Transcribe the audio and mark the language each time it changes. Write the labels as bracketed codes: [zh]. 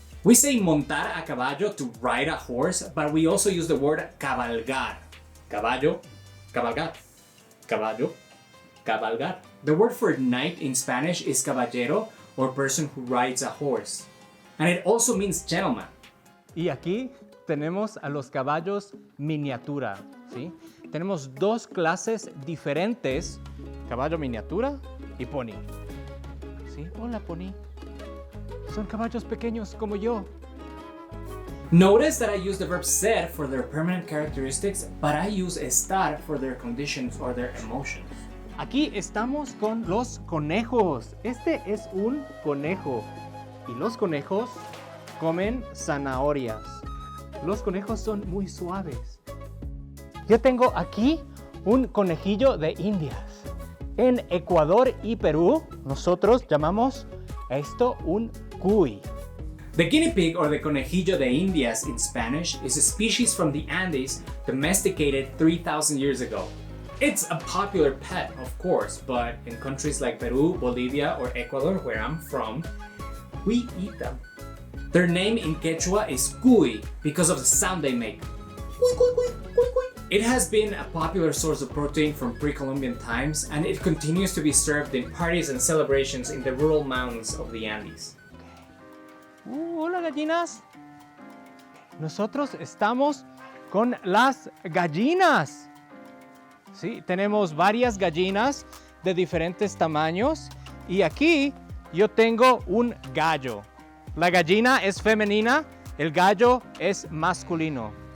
[en] We say [es] montar a caballo [en] to ride a horse, but we also use the word cabalgar. [es] Caballo, cabalgar. Caballo, cabalgar. [en] The word for knight in Spanish is caballero, or person who rides a horse. And it also means gentleman. [es] Y aquí tenemos a los caballos miniatura, ¿sí? Tenemos dos clases diferentes, caballo miniatura y pony. ¿Sí? Hola, pony. Son caballos pequeños como yo. [en] Notice that I use the verb ser for their permanent characteristics, but I use estar for their conditions or their emotions. [es] Aquí estamos con los conejos. Este es un conejo. Y los conejos comen zanahorias. Los conejos son muy suaves. Yo tengo aquí un conejillo de Indias. En Ecuador y Perú, nosotros llamamos esto un cuy. [en] The guinea pig, or the [es] conejillo de Indias [en] in Spanish, is a species from the Andes domesticated 3,000 years ago. It's a popular pet, of course, but in countries like Peru, Bolivia, or Ecuador, where I'm from, we eat them. Their name in Quechua is cuy because of the sound they make. Cuy, cuy, cuy, cuy, cuy. It has been a popular source of protein from pre-Columbian times, and it continues to be served in parties and celebrations in the rural mountains of the Andes. [es] Hola gallinas. Nosotros estamos con las gallinas. Sí, tenemos varias gallinas de diferentes tamaños y aquí yo tengo un gallo. La gallina es femenina, el gallo es masculino.